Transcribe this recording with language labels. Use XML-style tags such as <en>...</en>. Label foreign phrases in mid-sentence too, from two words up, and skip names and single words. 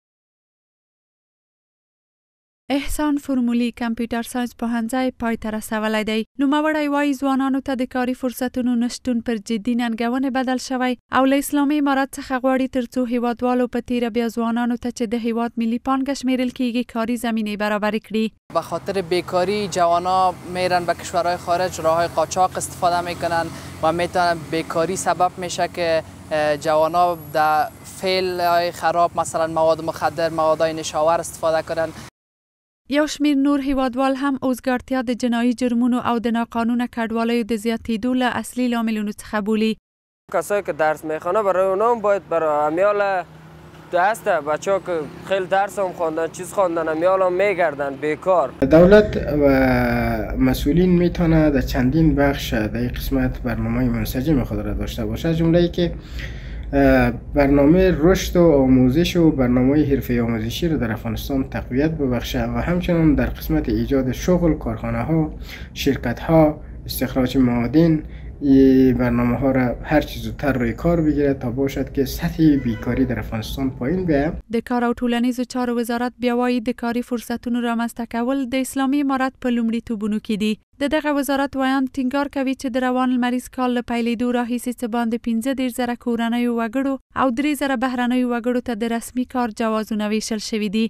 <ps>احسان فرمولي کمپیوټر ساینس پوهنځی پای ته رسولی دی. نوموړی وایي ځوانانو ته د کاري فرصتونو نشتون پر جدي ننګونې بدل شوی او له اسلامي امارت څخه غواړي تر څو هیوادوالو په تیره بیا ځوانانو ته چې د هیواد ملي پانګه شمیرل کیږي کاری زمینه برابر کړي.</ps> <fa>به خاطر بیکاری جوانا میرن به کشورهای خارج، راههای قاچاق استفاده میکنن و میتونن بیکاری سبب میشه که جوانا در فعل خراب مثلا مواد مخدر، موادهای نشاور استفاده کنن.</fa> <ps>یو شمیر نور هیوادوال هم اوزګارتیا د جنایي جرمونو او د ناقانونه کډوالیو د زیاتېدو له اصلي لاملونو څخه بولي.</ps> <fa>کسایی که درس میخوانه برای اونا هم باید برای امیال دسته بچه ها که خیلی درس هم خواندن چیز خواندن امیال هم میگردن بیکار. دولت و مسئولین میتونه در چندین بخش در این قسمت برنامه منسجم خود را داشته باشه، جمله که برنامه رشد و آموزش و برنامه حرفه آموزشی را در افغانستان تقویت ببخشه و همچنان در قسمت ایجاد شغل، کارخانه ها، شرکت ها، استخراج معادن برنامه ها را هر چیز زودتر روی کار بگیرد تا باشد که سطح بیکاری در افغانستان پایین بیاید.</fa> <ps>د کار او ټولنیزو چارو وزارت بیا وایي د کاري فرصتونو رامنځته کول د اسلامي امارت په لومړیتوبونو کې دي. د دغه وزارت ویاند ټینګار کوي چې د روان لمریز کال له پیلېدو راهیسې څه باندې 15,000 کورنیو وګړو او 3,000 بهرنیو وګړو ته د رسمي کار جوازونه ویشل شوي دي.</ps>